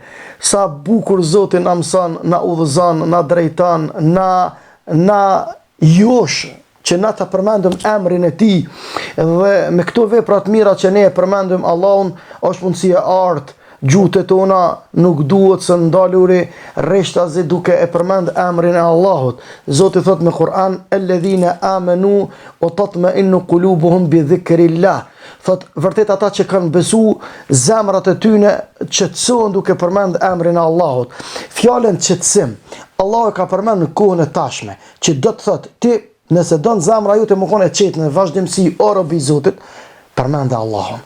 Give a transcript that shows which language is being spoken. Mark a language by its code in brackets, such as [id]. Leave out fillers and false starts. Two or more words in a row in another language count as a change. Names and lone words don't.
[sq] Sa bukur Zoti na mëson, na udhëzon, na drejton, na josh që na ta përmendëm emrin e Tij, dhe me këto vepra të mira që ne e përmendëm Allahun, është mundësi e artë. Gjuhët tona nuk duhet së ndaluri rreshtazi duke e përmend emrin e Allahut. Zoti thot në Kur'an: [ar] "الذين آمنوا وتطمئن قلوبهم بذكر الله." [sq] Thot vërtet ata që kanë besu, zemrat e tyre qetësohen duke përmend emrin e Allahut. Fjalën qetësim, Allahu ka përmend në kohën e tashme, që do të thot ti nëse don zemra jote më konë e qetë në vazhdimsi o robi i Zotit, përmende Allahun.